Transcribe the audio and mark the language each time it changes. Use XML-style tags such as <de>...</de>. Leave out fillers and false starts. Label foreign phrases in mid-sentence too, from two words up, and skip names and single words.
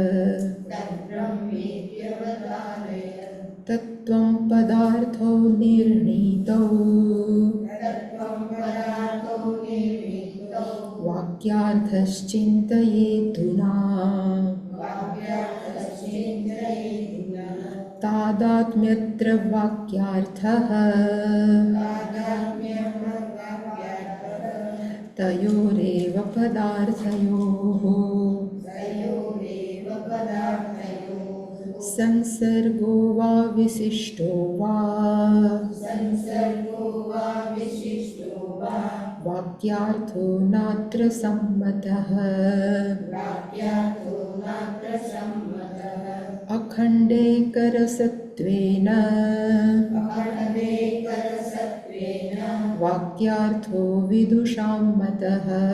<sa>तत्त्वं पदार्थो निर्णीतौ वाक्यार्थश्चिन्तयेद्धुना तादात्म्यत्र वाक्यार्थः तयोरेव पदार्थयोः સંસર્ગો વા વિશિષ્ટો વા વાક્યાર્થો નાત્ર સંમતઃ અખંડેકરસત્વેન વાક્યાર્થો વિદુષાં મતઃ</sa>